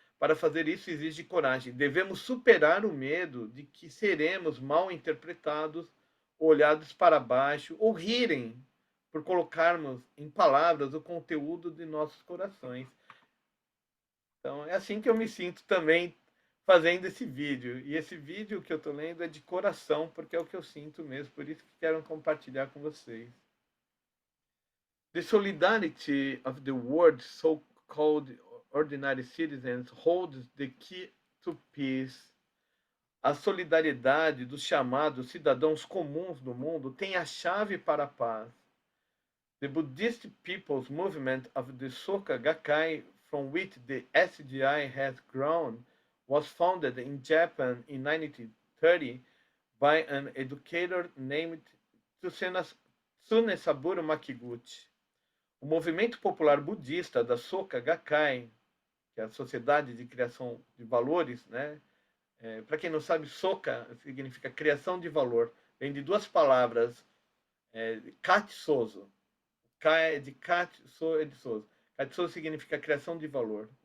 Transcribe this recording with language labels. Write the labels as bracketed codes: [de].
[pt] Para fazer isso exige coragem. Devemos superar o medo de que seremos mal interpretados, olhados para baixo ou rirem por colocarmos em palavras o conteúdo de nossos corações. Então, é assim que eu me sinto também fazendo esse vídeo. E esse vídeo que eu estou lendo é de coração, porque é o que eu sinto mesmo, por isso que quero compartilhar com vocês. [en] The solidarity of the world's so-called ordinary citizens holds the key to peace. [pt] A solidariedade dos chamados cidadãos comuns do mundo tem a chave para a paz. [en] The Buddhist People's Movement of the Soka Gakkai, from which the SDI has grown, was founded in Japan in 1930 by an educator named Tsunesaburo Makiguchi. [pt] O movimento popular budista da Soka Gakkai, que é a Sociedade de Criação de Valores, né? Para quem não sabe, Soka significa criação de valor. Vem de duas palavras, Katsozo. Ka é de Kat, So é de Souza. Katsozo significa criação de valor.